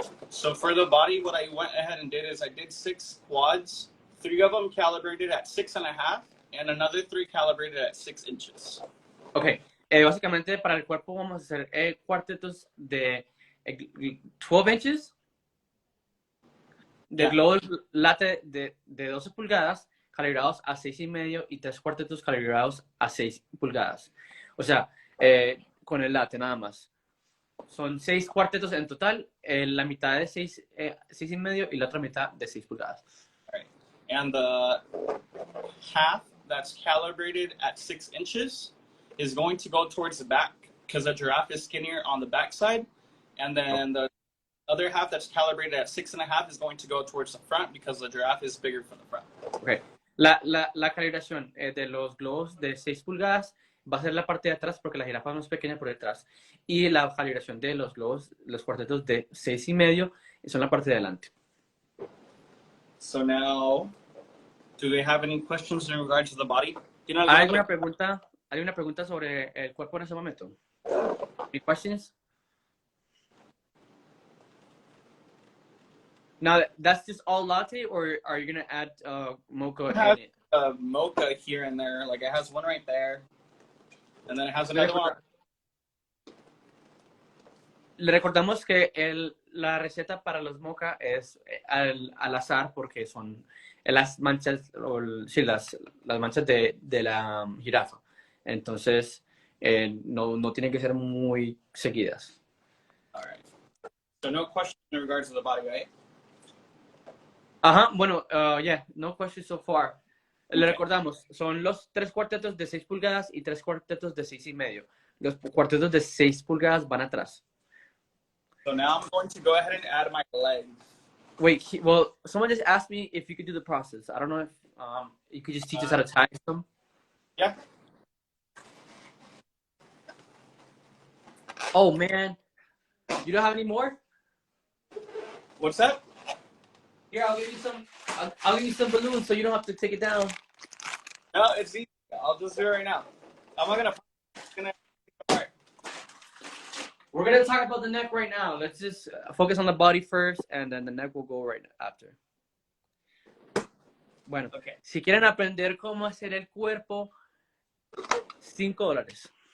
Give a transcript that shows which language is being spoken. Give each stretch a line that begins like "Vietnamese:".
English: So for the body, what I went ahead and did is I did 6 quads, 3 of them calibrated at 6.5, and another 3 calibrated at 6 inches. Okay.
Spanish: Básicamente para el cuerpo vamos a hacer cuartetos de 12 inches, de globos late de 12 pulgadas, calibrados a 6,5 y 3 cuartetos calibrados a 6 pulgadas. O sea, con el late nada más. Son 6 cuartetos en total, la mitad de 6,5 y la otra mitad de 6 pulgadas.
English: All right. And the half that's calibrated at 6 inches is going to go towards the back because the giraffe is skinnier on the back side. And then the other half that's calibrated at 6.5 is going to go towards the front because the giraffe is bigger from the front. Okay.
Spanish: La calibración de los globos de 6 pulgadas va a ser la parte de atrás porque la jirafa es más pequeña por detrás. Y la calibración de los globos, los cuartetos de 6,5 son la parte de adelante.
English: So now, do they have any questions in regards to the body?
Spanish: ¿Hay una pregunta sobre el cuerpo en ese momento?
English: Any questions? Now, that's just all latte, or are you going to add mocha in it? Mocha here and there. Like it has one right there. And then it has another one.
Spanish: Le recordamos que la receta para los mocha es al azar porque son las manchas, sí, las manchas de la jirafa. Entonces, no tienen que ser muy seguidas.
English: All right. So no questions in regards to the body, right?
Spanish: Ajá, bueno,
English: yeah, no questions so far.
Spanish: Le recordamos, son los 3 cuartetos de 6 pulgadas y 3 cuartetos de 6,5. Los cuartetos de 6 pulgadas van atrás.
English: So now I'm going to go ahead and add my legs. Wait, well, someone just asked me if you could do the process. I don't know if you could just teach us how to tie them. Yeah. Oh, man. You don't have any more? What's that? Here, I'll give you some balloons so you don't have to take it down. No, it's easy. I'll just do it right now. I'm not gonna. We're gonna talk about the neck right now. Let's just focus on the body first, and then the neck will go right after.
Spanish: Bueno,
English: okay.
Spanish: Si quieren aprender cómo hacer el cuerpo, $5.